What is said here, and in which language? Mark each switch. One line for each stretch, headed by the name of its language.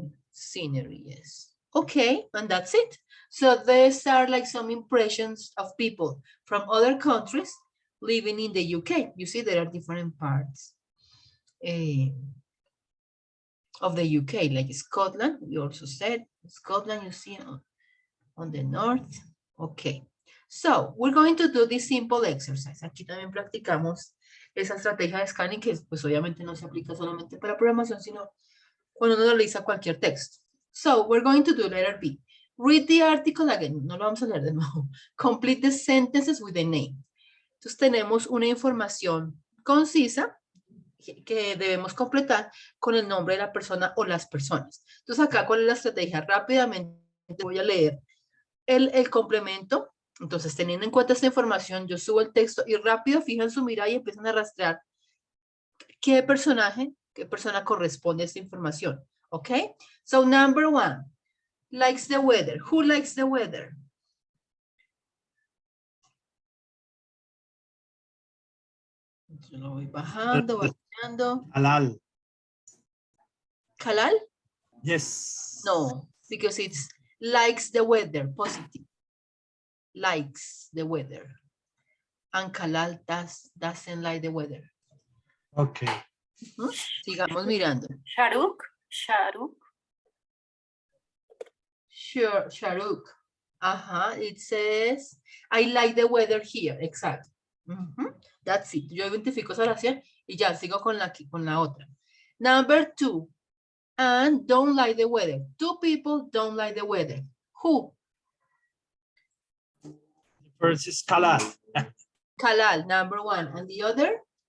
English: Scenery, yes. Okay, and that's it. So these are like some impressions of people from other countries living in the UK. You see, there are different parts of the UK, like Scotland. We also said Scotland, you see on the north. Okay. So we're going to do this simple exercise.
Spanish: Aquí también practicamos esa estrategia de scanning que pues obviamente no se aplica solamente para programación, sino cuando uno realiza cualquier texto.
English: So we're going to do letter B. Read the article again.
Spanish: No lo vamos a leer de nuevo.
English: Complete the sentences with the name.
Spanish: Entonces tenemos una información concisa que debemos completar con el nombre de la persona o las personas. Entonces acá, ¿cuál es la estrategia? Rápidamente voy a leer el complemento. Entonces, teniendo en cuenta esta información, yo subo el texto y rápido fijan su mirada y empiezan a rastrear qué personaje, qué persona corresponde a esta información. ¿Ok?
English: So, number 1, likes the weather. Who likes the weather?
Spanish: Yo lo voy bajando, bajando. Halal. ¿Kalal?
English: Yes. No, because it's likes the weather, positive. Likes the weather. And Kalal doesn't like the weather. Okay.
Spanish: Sigamos mirando. Sharuk.
English: Sure, Sharuk. It says, I like the weather here. Exacto. That's it.
Spanish: Yo identifico esa oración y ya sigo con la otra.
English: Number 2, and don't like the weather. 2 people don't like the weather. Who? The first is Kalal. Kalal, number 1. And the other?